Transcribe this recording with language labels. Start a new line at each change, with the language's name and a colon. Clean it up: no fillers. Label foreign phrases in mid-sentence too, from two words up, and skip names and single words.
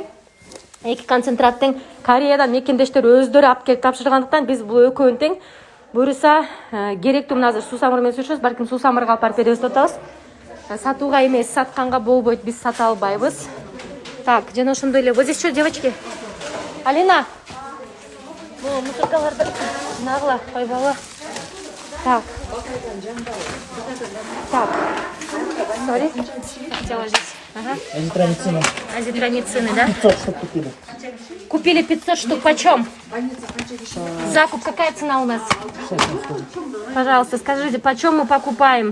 Kyrgyz: 2 концентрат тең. Кореядан мекендештер өздөрү алып келип тапшыргандыктан биз бул экөөнү тең. Буюрса керектүү мына азыр суусамыр менен сүрүшөбүз, балким суусамырга алып барып беребиз деп атабыз. Сатууга эмес, сатканга болбойт, биз сата албайбыз. Так, жана ошондой эле.
Russian: Вот здесь что, девочки? Алина.
Kyrgyz: Бул мусоркаларды нагла койбогу.
Russian: Так. Так. Смотри. Дело здесь. Ага. Азитромицина. Азитромицины, да? 500 штук купили. Купили 500 штук. Почем? Закуп какая цена у нас? Пожалуйста, скажите, почем мы покупаем?